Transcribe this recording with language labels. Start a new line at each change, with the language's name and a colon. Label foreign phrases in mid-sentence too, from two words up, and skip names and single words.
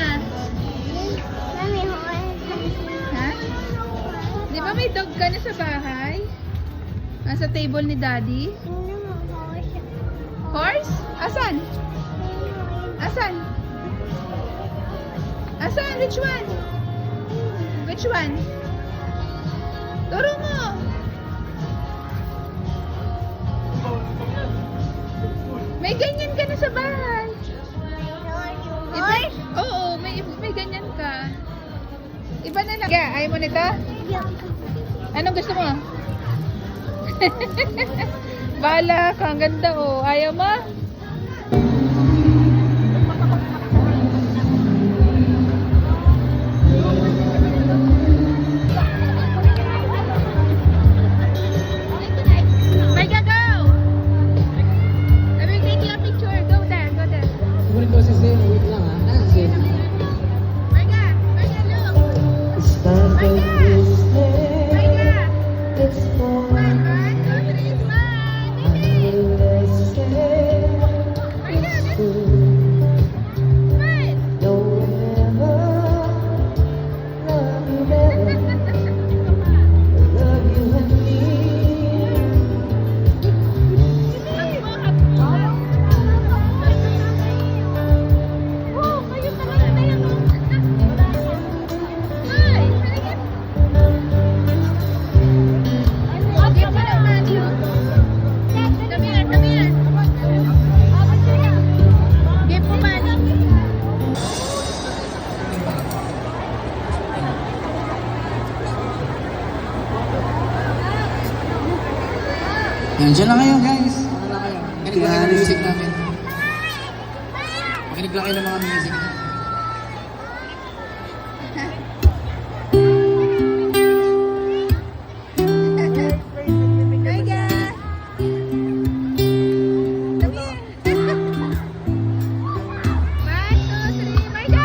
Filipino: Mami, Ha? Di ba may dog ka na sa bahay? Nasa table ni daddy? Horse? Asan? Asan? Asan?
English: Which one? Which one?
Filipino: Turo mo! May ganyan ka na sa bahay. Horse? Oo, may ganyan ka. Iba na lang. Yeah, ayaw mo nito? Anong gusto mo? Bahala ka, ang ganda oh. Ayaw mo? Marga,
English: go! Let me take you a picture. Go there, go there.
Filipino: Sumunod ko si Zeno, wait lang ha. Ah, Zeno. Marga,
English: look. Started this day, Marga. it's for 1, 2, 3, smile. let's say Marga, it's true. smile. Don't ever love you better, love you and me.
Filipino: Oh, kayo talaga na yan. Hi, halika.
English: Give me the money. Come here, come here. Give mo money.
Filipino: Yan, dyan lang kayo guys. Ano lang kayo? Makinig lang kayo ng music namin. Makinig lang kayo ng mga music. Marga.
English: Come here. 1, 2, 3, Marga.